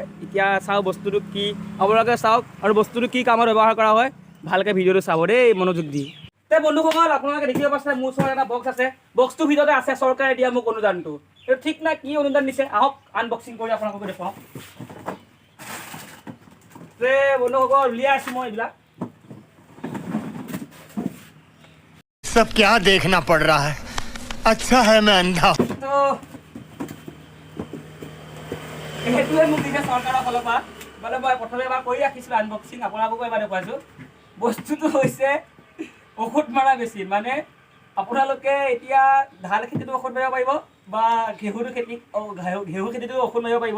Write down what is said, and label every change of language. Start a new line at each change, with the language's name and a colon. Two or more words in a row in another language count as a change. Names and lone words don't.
Assamese: এতিয়া চাওক বস্তুটো কি, আপোনালোকে চাওক, আৰু বস্তুটো কি কামত ব্যৱহাৰ কৰা হয়। ভালকৈ ভিডিঅ'টো চাব দেই, মনোযোগ দি। তে বন্ধুসকল, আপোনালোকে দেখিব পাইছে মোৰ ওচৰত এটা বক্স আছে। বক্সটোৰ ভিতৰতে আছে চৰকাৰে দিয়া মোক অনুদানটো। এইটো ঠিক নাই কি অনুদান দিছে, আহক আনবক্সিং কৰি আপোনালোকক দেখুৱাওঁ। তে বন্ধুসকল, উলিয়াই আছোঁ মই এইবিলাক।
Hindi: सब क्या देखना पड़ रहा है? अच्छा है मैं अंधा।
Assamese: তো এইটোৱে মোক দিছে চৰকাৰৰ ফালৰ পৰা। মানে মই প্ৰথমে এবাৰ কৰি ৰাখিছিলোঁ আনবক্সিং, আপোনালোককো এবাৰ দেখুৱাইছোঁ। বস্তুটো হৈছে ঔষধ মৰা মেচিন। মানে আপোনালোকে এতিয়া ধান খেতিটো ঔষধ মাৰিব পাৰিব, বা ঘেঁহু খেতিটো ঔষধ মাৰিব পাৰিব।